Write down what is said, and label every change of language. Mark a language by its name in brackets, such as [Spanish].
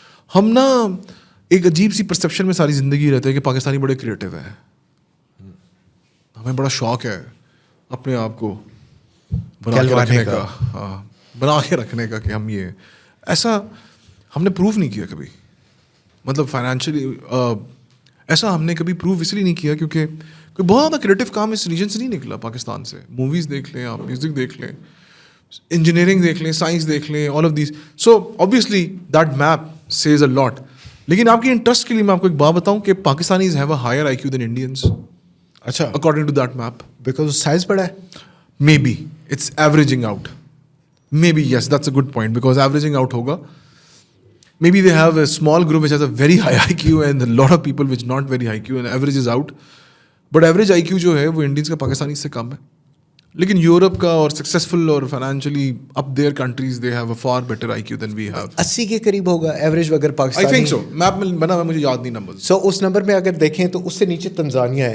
[Urdu] ہم نا ایک عجیب سی پرسیپشن میں ساری زندگی رہتے ہیں کہ پاکستانی بڑے کریٹو ہیں, ہمیں بڑا شوق ہے اپنے آپ کو بنا کے رکھنے کا, ہاں بنا کے رکھنے کا کہ ہم یہ ایسا ہم نے پروف نہیں کیا کبھی. مطلب فائنینشلی ایسا ہم نے کبھی پروف اس لیے نہیں کیا کیونکہ کوئی بہت زیادہ کریٹو کام اس ریجن سے نہیں نکلا پاکستان سے. موویز دیکھ لیں آپ, میوزک دیکھ لیں, انجینئرنگ دیکھ لیں, سائنس دیکھ لیں, [English] All of these. So obviously that map says a lot. [Urdu] لیکن آپ کے انٹرسٹ کے لیے میں آپ کو ایک بات بتاؤں کہ [English] Pakistanis have a higher I Q than Indians. [Urdu] اچھا, [English] According to that map. [Urdu] Because size بڑا ہے. [English] Maybe it's averaging out. Maybe yes that's a good point because averaging out ہوگا. Maybe they have a small group which has a very high IQ and a lot of people which not very high IQ and average is out. [Urdu] But average IQ جو ہے وہ Indians کا پاکستانی سے کم ہے. لیکن Europe کا اور successful اور financially up their countries [English] They have a far better I Q than we have. [Urdu] 80 کے قریب ہوگا ایوریج اگر Pakistani. [English] I think so, [Urdu] map میں بنا ہوا مجھے یاد نہیں نمبر. سو اس نمبر میں اگر دیکھیں تو اس سے نیچے تنزانیہ ہے.